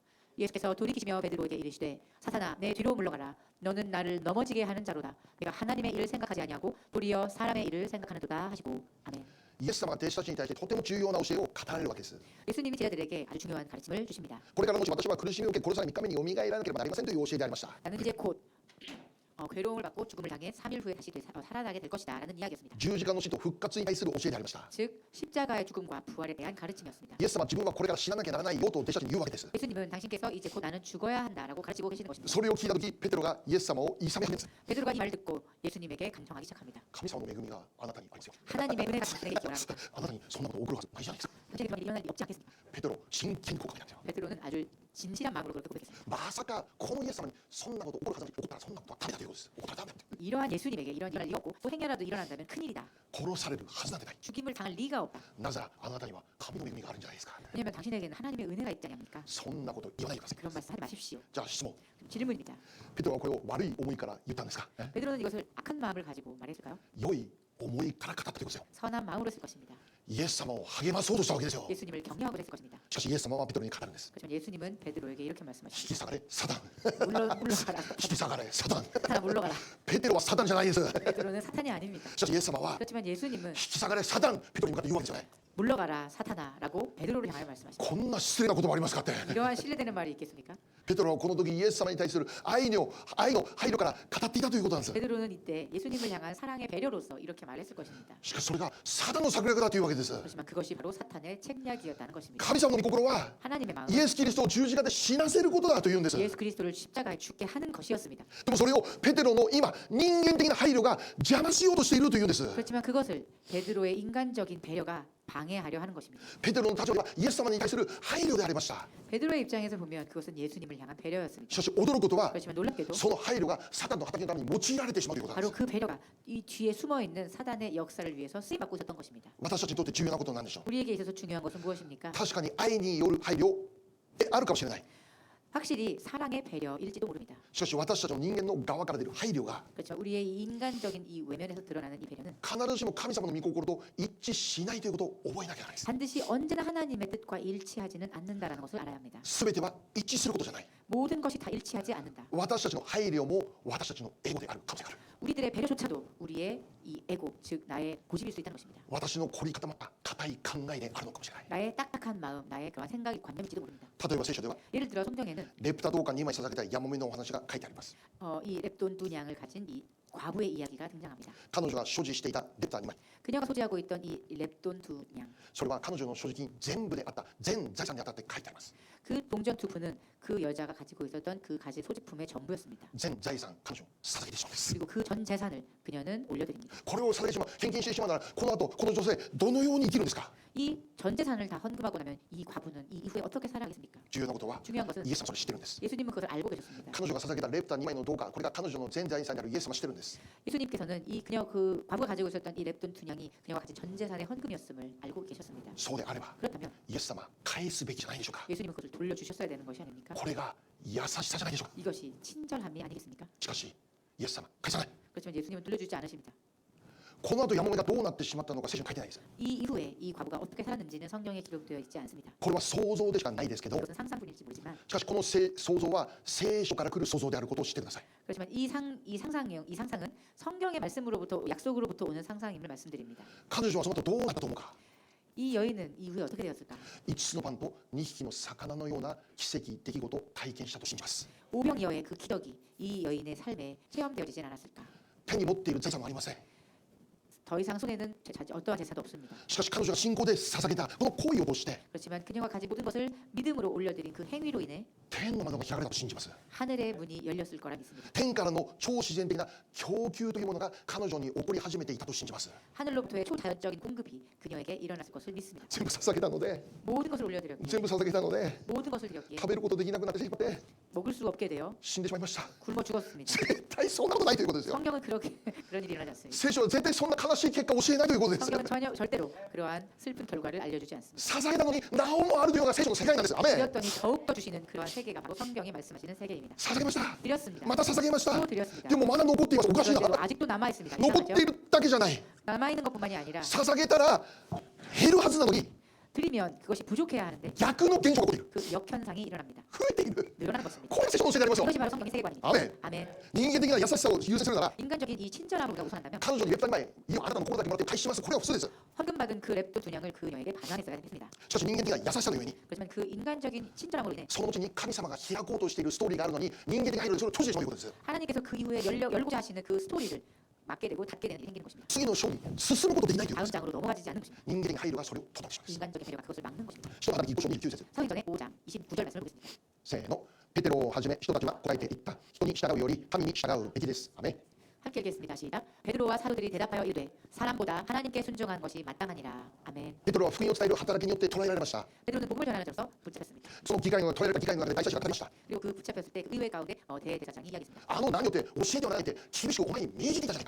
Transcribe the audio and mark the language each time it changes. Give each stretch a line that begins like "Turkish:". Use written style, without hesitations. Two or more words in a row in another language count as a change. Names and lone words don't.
Korean: 예수께서 돌이키시며 베드로에게 이르시되 사탄아 내 뒤로 물러가라. 너는 나를 넘어지게 하는 자로다. 내가 하나님의 일을 생각하지 아니하고 도리어 사람의 일을 생각하는도다 하시고 아멘.
Japanese: イエス様が弟子たちに対してとても重要な教えを語られるわけです。
Korean: 예수님이 제자들에게 아주 중요한 가르침을 주십니다.
Japanese: これからもし私は苦しみを受け殺され3日目によみがえらなければなりませんという教えでありました。
Korean: 나는 이제 곧 괴로움을 받고 죽음을 당해 3일 후에 다시 살아나게 될 것이다 라는 이야기였습니다.
Japanese: 十字架の死と復活に対する教えでありました。
Korean: 즉 십자가의 죽음과 부활에 대한 가르침이었습니다.
Japanese: イエス様は自分はこれから死ななきゃならないよと弟子たちに言うわけです。
Korean: 예수님은 당신께서 이제 곧 나는 죽어야 한다라고 가르치고 계시는 것입니다.
Japanese: それを聞いた時ペテロがイエス様をいさめ始めます。
Korean: 베드로가 이 말을 듣고 예수님에게 간청하기 시작합니다.
Japanese: 神様の恵みがあなたにありますよ。
Korean: 하나님의 은혜가 당신에게 있기를 바랍니다.
Japanese: あなたにそんなこと起こるはずないじゃないですか。
Korean: 당신에게 그런 일이 일어날 리 없지 않겠습니까?
Japanese: ペテロ真剣に告白なんですよ。
Korean: 베드로는 아주 진실한 마음으로 그렇게 고백했습니다.
Japanese: まさかこのイエス様にそんなこと起こるはずない。起こったらそんなことはダメだということです。起こったらダメだと。
Korean: 이러한 예수님에게 이런 일이 없고 또 행여라도 일어난다면 큰일이다.
Japanese: 殺されるはずなんてない。
Korean: 죽임을 당할 리가 없다.
Japanese: なぜならあなたには神の恵みがあるんじゃないですか。
Korean: 왜냐하면 당신에게는 하나님의 은혜가 있지 않습니까?
Japanese: そんなこと言わないでください。
Korean: 그런 말씀 하지 마십시오.
Japanese: じゃあ質問。
Korean: 질문입니다.
Japanese: ペテロはこれを悪い思いから言ったんですか。
Korean: 베드로는 이것을 악한 마음을 가지고 말했을까요?
Japanese: 良い思いから語ったということですよ。
Korean: 선한 마음으로 쓸 것입니다.
Japanese: イエス様を励まそうとしたわけですよ。
Korean: 예수님을 격려하고 했을 것입니다.
Japanese: しかしイエス様はペテロに語るんです。
Korean: 그렇지만 예수님은 베드로에게 이렇게
Japanese: 引
Korean: 말씀하십니다.
Japanese: き下がれサタン。
Korean: 물러가라.
Japanese: 引き下がれサタン。
Korean: 사탄아 물러가라.
Japanese: ペテロはサタンじゃないです。
Korean: 베드로는 사탄이 아닙니다.
Japanese: しかしイエス様は
Korean: 그렇지만 예수님은
Japanese: 引き下がれサタンペテロに向かって言うわけじゃない。
Korean: 물러가라 사탄아라고 베드로를 향하여 말씀하십니다.
Japanese: こんな失礼な言葉ありますかって。
Korean: 이러한 신뢰되는 말이 있겠습니까?
Japanese: ペテロはこの時イエス様に対する愛の配慮から語っていたということなんです。
Korean: 베드로는 이때 예수님을 향한 사랑의 배려로서 이렇게 말했을 것입니다.
Japanese: しかしそれがサタンの策略だというわけです。
Korean: 그렇지만 그것이 바로 사탄의 책략이었다는 것입니다.
Japanese: 神様の御心は
Korean: 하나님의 마음
Japanese: イエス・キリストを十字架で死なせることだというんです。
Korean: 예수 그리스도를 십자가에 죽게 하는 것이었습니다.
Japanese: でもそれをペテロの今人間的な配慮が邪魔しようとしているというんです。
Korean: 그렇지만 그것을 베드로의 인간적인 배려가 방해하려 하는 것입니다.
Japanese: ペテロの立場はイエス様に対する配慮でありました。
Korean: 베드로의 입장에서 보면 그것은 예수님을 향한 배려였습니다.
Japanese: しかし驚くことは
Korean: 그렇지만 놀랍게도
Japanese: その配慮がサタンの働きのために用いられてしまうということなんで
Korean: 바로
Japanese: す。
Korean: 그 배려가 이 뒤에 숨어 있는 사단의 역사를 위해서 쓰임 받고 있었던 것입니다.
Japanese: 私たちにとって重要なことなんでしょう。
Korean: 우리에게 있어서 중요한 것은 무엇입니까?
Japanese: 確かに愛による配慮であるかもしれない。
Korean: 확실히 사랑의 배려일지도 모릅니다.
Japanese: しかし私たちの人間の側から出る配慮が
Korean: 그렇죠. 우리의 이 인간적인 이 외면에서 드러나는 이 배려는
Japanese: 必ずしも神様の御心と一致しないということを覚えなきゃならないです。
Korean: 반드시 언제나 하나님의 뜻과 일치하지는 않는다라는 것을 알아야 합니다.
Japanese: すべては一致することじゃない。
Korean: 모든 것이 다 일치하지 않는다.
Japanese: 私たちの配慮も私たちのエゴである可能性がある。
Korean: 우리들의 배려조차도 우리의 이 에고, 즉 나의 고집일 수 있다는 것입니다.
Japanese: 私の凝り固まった固い考えであるのかもしれない。
Korean: 나의 딱딱한 마음, 나의 그러한 생각이 관념일지도 모릅니다.
Japanese: 例えば聖書では
Korean: 예를 들어 성경에는
Japanese: レプタ銅貨2枚捧げたヤモメのお話が書いてあります。
Korean: 이 렙돈 두 양을 가진 이 과부의 이야기가 등장합니다.
Japanese: 彼女が所持していたレプタ2枚、
Korean: 그녀가 소지하고 있던 이 렙돈 두 양,
Japanese: それは彼女の所持金全部であった全財産にあたって書いてあります。
Korean: 그 동전 두 푼은 그 여자가 가지고 있었던 그 가지 소지품의 전부였습니다.
Japanese: 全財産彼女に捧げてしまうんです。
Korean: 그리고 그 전 재산을 그녀는 올려드립니다.
Japanese: これを捧げてしまう、献金してしまうならこの後この女性どのように生きるんですか。
Korean: 이 전 재산을 다 헌금하고 나면 이 과부는 이 이후에 어떻게 살아가겠습니까?
Japanese: 重要なことは
Korean: 중요한 것은
Japanese: イエス様それ知ってるんです。
Korean: 예수님은 그것을 알고 계셨습니다.
Japanese: 彼女が捧げたレプタ2枚の銅貨、これが彼女の全財産であるイエス様知ってるんです。
Korean: 예수님께서는 이 그녀 그 과부가 가지고 있었던 이 렙돈 두 양이 그녀가 가진 전 재산의 헌금이었음을 알고 계셨습니다.
Japanese: そうであれば
Korean: 그렇다면
Japanese: イエス様返すべきじゃないでしょうか。
Korean: 예수님은 그것을 돌려주셨어야 되는 것이 아닙니까?
Japanese: これが優しさじゃないでしょうか。
Korean: 이것이 친절함이 아니겠습니까?
Japanese: しかしイエス様返さない。
Korean: 그렇지만 예수님은 돌려주지 않으십니다.
Japanese: この後ヤモメがどうなってしまったのか聖書に書いてないです。
Korean: 이 이후에 이 과부가 어떻게 살았는지는 성경에 기록되어 있지 않습니다.
Japanese: これは想像でしかないですけど、
Korean: 이것은 상상뿐일지 모르지만
Japanese: しかしこの想像は聖書から来る想像であることを知ってください。
Korean: 그렇지만 이 상상은 성경의 말씀으로부터 약속으로부터 오는 상상임을 말씀드립니다.
Japanese: 彼女はその後どうなったと思うか。
Korean: 이 여인은 이후에 어떻게 되었을까?
Japanese: 5 つのパンと2匹の魚のような奇跡出来事を体験したと信じます。
Korean: 오병이어의 그 기덕이 이 여인의 삶에 체험되어지진 않았을까?
Japanese: 手に持っている財産はありません。
Korean: 더 이상 손에는 어떠한 재산도 없습니다.
Japanese: しかし彼女が信仰で捧げたこの行為を通して
Korean: 그렇지만 그녀가 가진 모든 것을 믿음으로 올려드린 그 행위로 인해
Japanese: 天の窓が開かれたと信じます。
Korean: 하늘의 문이 열렸을 거라 믿습니다.
Japanese: 天からの超自然的な供給というものが彼女に起こり始めていたと信じます。
Korean: 하늘로부터의 초자연적인 공급이 그녀에게 일어났을 것을 믿습니다.
Japanese: 全部捧げたので
Korean: 모든 것을 올려드렸기에
Japanese: 全部捧げたので
Korean: 모든 것을 드렸기에
Japanese: 食べることできなくなってしまって
Korean: 먹을 수 없게 되어
Japanese: 死んでしまいました。
Korean: 굶어 죽었습니다.
Japanese: 絶対そんなことないということですよ。
Korean: 성경은 그런 일이 일어나지 않습니다.
Japanese: 聖書は絶対そんな悲しい結果を教えないということです。
Korean: 성경은 절대로 그러한 슬픈 결과를 알려주지 않습니다.
Japanese: 捧げたのになおもあるというのが聖書の世界なんです。アメン。
Korean: 드렸더니 더욱더 주시는 그러한 세계가 바로 성경이 말씀하시는 세계입니다.
Japanese: 捧げました。
Korean: 드렸습니다.
Japanese: また捧げました。
Korean: 또 드렸습니다.
Japanese: でもまだ残っています。おかしい
Korean: 그런데도
Japanese: な。
Korean: 아직도 남아 있습니다.
Japanese: 残ってい
Korean: 이상하죠?
Japanese: るだけじゃない。
Korean: 남아 있는 것뿐만이 아니라
Japanese: 捧げたら減るはずなのに
Korean: 드리면 그것이 부족해야 하는데
Japanese: 逆の現象が起こっている。
Korean: 그 역현상이 일어납니다.
Japanese: 増えている。
Korean: 늘어나는 것입니다.
Japanese: これが聖書の教えでありますよ。
Korean: 이것이 바로 성경의 세계관입니다. 아멘. 아멘.
Japanese: 人間的な優しさを優先するなら
Korean: 인간적인 이 친절함을 우리가 우선한다면
Japanese: 彼女にレプタ2枚いいよあなたの心だけもらって返します。これが普通です。
Korean: 헌금받은 그 랩돈 두 냥을 그녀에게 반환했어야 했습니다.
Japanese: しかし人間的な優しさのゆえに
Korean: 그렇지만 그 인간적인 친절함으로 인해
Japanese: そのうちに神様が開こうとしているストーリーがあるのに人間的な配慮でそれを閉じてしまうということです。
Korean: 하나님께서 그 이후에 열고자 하시는 그 스토리를 막게 되고 닫게 되는 일이 생기는 것입니다.
Japanese: 次の章に進むことできないということ
Korean: 다음
Japanese: です。
Korean: 장으로 넘어가지 않는 것입니다.
Japanese: 人間的な配慮がそれを止めてしまうんです。
Korean: 인간적인 배려가 그것을 막는 것입니다.
Japanese: 使徒の働き5章29節。
Korean: 사도행전의 5장 29절 말씀을 보겠습니다.
Japanese: せーの。ペテロをはじめ人たちは答えていった。人に従うより神に従うべきです。アメン。
Korean: 함께 읽겠습니다. 시작. 베드로와 사도들이 대답하여 이르되 사람보다 하나님께 순종한 것이 마땅하니라. 아멘.
Japanese: ペテロは福音を伝える働きによって捉えられました。
Korean: 베드로는 복음을 전하는 자로서 붙잡혔습니다.
Japanese: その議会の問えられた議会の中で大祭司が語りました。
Korean: 그리고 그 붙잡혔을 때 그 의회 가운데 대제사장이 이야기했습니다.
Japanese: あの名によって教えてはないって厳しくお前に命じていたじゃないか。